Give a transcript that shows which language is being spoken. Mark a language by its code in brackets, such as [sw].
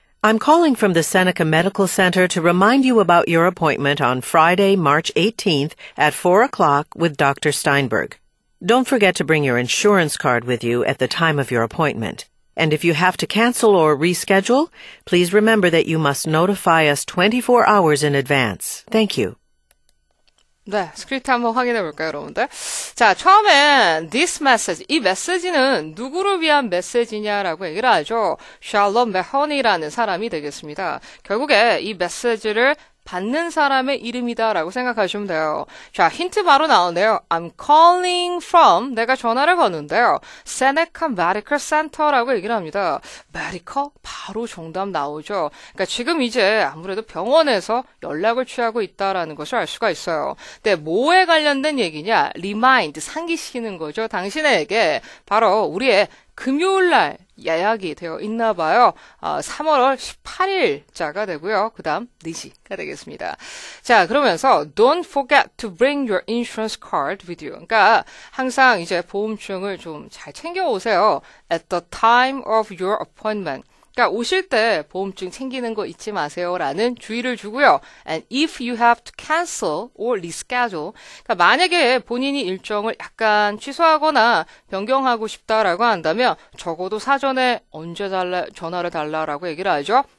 [en] I'm calling from the Seneca Medical Center to remind you about your appointment on Friday, March 18th at 4 o'clock with Dr. Steinberg. Don't forget to bring your insurance card with you at the time of your appointment. And if you have to cancel or reschedule, please remember that you must notify us 24 hours in advance. Thank you. [ko] 네, 스크립트 한번 확인해 볼까요, 여러분들? 자, 처음엔 [en] this message, [ko] 이 메시지는 누구를 위한 메시지냐라고 얘기를 하죠. 샬럿 메허니라는 사람이 되겠습니다. 결국에 이 메시지를 받는 사람의 이름이다라고 생각하시면 돼요. 자, 힌트 바로 나오네요. [en] I'm calling from, [ko] 내가 전화를 거는데요. Seneca Medical Center라고 얘기를 합니다. Medical? 바로 정답 나오죠. 그러니까 지금 이제 아무래도 병원에서 연락을 취하고 있다라는 것을 알 수가 있어요. 근데 뭐에 관련된 얘기냐? Remind, 상기시키는 거죠. 당신에게 바로 우리의 금요일날 예약이 되어 있나 봐요. 3월 18일자가 되고요. 그 다음 4시가 되겠습니다. [en] 자, 그러면서 Don't forget to bring your insurance card with you. [ko] 그러니까 항상 이제 보험증을 좀 잘 챙겨 오세요. [en] At the time of your appointment. [ko] 그러니까 오실 때 보험증 챙기는 거 잊지 마세요라는 주의를 주고요. [en] And if you have to cancel or reschedule, [ko] 그러니까 만약에 본인이 일정을 약간 취소하거나 변경하고 싶다라고 한다면 적어도 사전에 언제 전화를 달라라고 얘기를 하죠.